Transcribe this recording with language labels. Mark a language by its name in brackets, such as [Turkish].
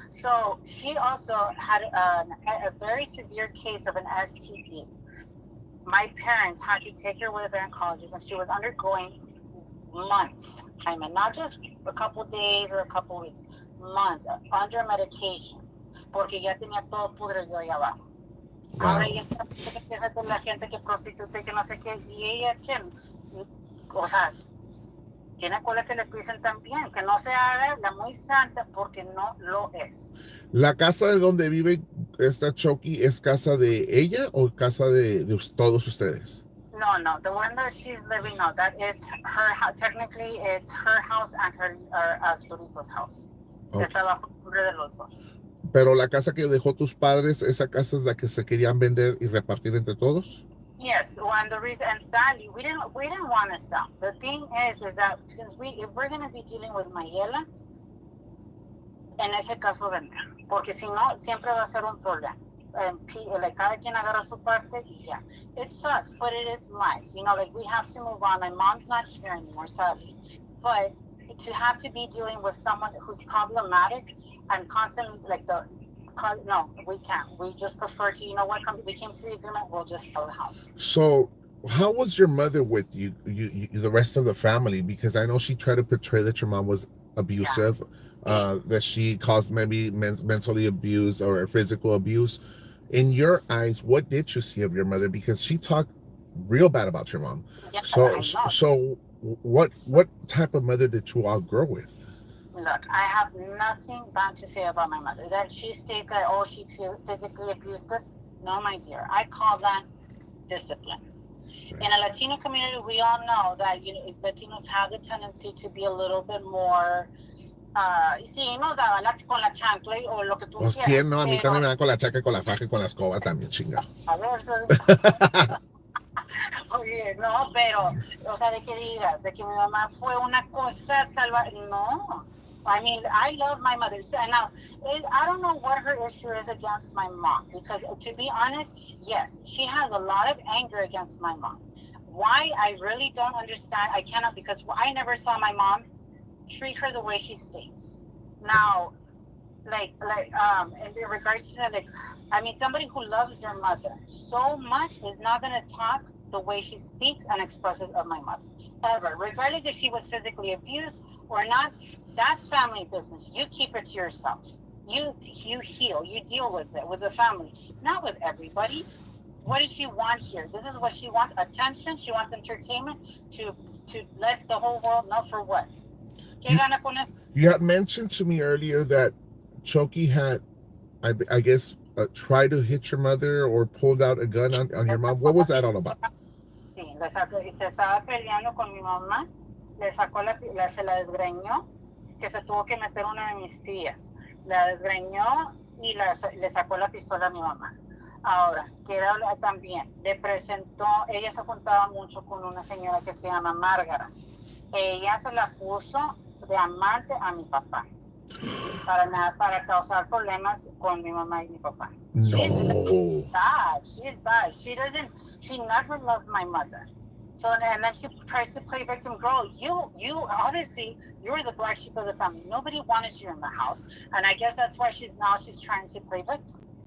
[English] So she also had a very severe case of an STD. My parents had to take her away to oncologist, and she was undergoing months, I mean, not just a couple days or a couple weeks, months under medication, [Spanish] porque ya tenía todo pudrido ahí abajo. Ahora [English] Wow. [Spanish] ella está quejando de la gente que prostituta y que no sé qué, y ella, ¿quién? O sea, tiene cola que le pisen también, que no se haga la muy santa porque no lo es. ¿La casa de donde vive esta Chokey es casa de ella o casa de todos ustedes? [English] No, no, the one that she's living now, that is her, technically it's her house and her Arturito's house. Okay. [Spanish] Está bajo el nombre de los dos. Pero la casa que dejó tus padres, esa casa es la que se querían vender y repartir entre todos. [English] Yes, well, and the reason, and sadly, we didn't want to sell. The thing is that since if we're going to be dealing with Mayela, [Spanish] en ese caso vender, porque si no siempre va a ser un problema. [English] Like [Spanish] cada quien agarra su parte y ya. [English] It sucks, but it is life. You know, like we have to move on. My mom's not here anymore, sadly, but to have to be dealing with someone who's problematic and constantly like no, we can't. We just prefer to, you know what, we came to the agreement, we'll just sell the house. So, how was your mother with you, the rest of the family? Because I know she tried to portray that your mom was abusive, that she caused maybe mentally abuse or physical abuse. In your eyes, what did you see of your mother? Because she talked real bad about your mom. Yeah, So what type of mother did you all grow with? Look, I have nothing bad to say about my mother. That she states that, oh, she physically abused us. No, my dear. I call that discipline. Right. In a Latino community, we all know that, you know, Latinos have the tendency to be a little bit more. [Spanish] Sí, nos daba con la chancla o lo que tú pues quieras. ¿Quién no? A mí también me dan con la chaca, con la faja y con la escoba también, chinga. A ver, oye, no, pero, o sea, de que digas, de que mi mamá fue una cosa salvaje, no. [English] I mean, I love my mother. Now, I don't know what her issue is against my mom, because to be honest, yes, she has a lot of anger against my mom. Why? I really don't understand. I cannot, because I never saw my mom treat her the way she states. Now, in regards to that, I mean, somebody who loves their mother so much is not going to talk the way she speaks and expresses of my mother, ever, regardless if she was physically abused or not. That's family business. You keep it to yourself. You heal. You deal with it with the family, not with everybody. What does she want here? This is what she wants: attention. She wants entertainment to let the whole world know for what. You had mentioned to me earlier that Chokey had, I guess, tried to hit your mother or pulled out a gun on your mom. What was that all about? [Spanish] Sí, se estaba peleando con mi mamá, le sacó se la desgreñó, que se tuvo que meter una de mis tías. La desgreñó y le sacó la pistola a mi mamá. Ahora, quiero hablar también, le presentó, ella se juntaba mucho con una señora que se llama Márgara. Ella se la puso de amante a mi papá. Para causar problemas con mi mamá y mi papá. No. [English] She's bad. She never loved my mother. So, and then she tries to play victim. Girl, you obviously, you're the black sheep of the family. Nobody wanted you in the house. And I guess that's why she's trying to play victim.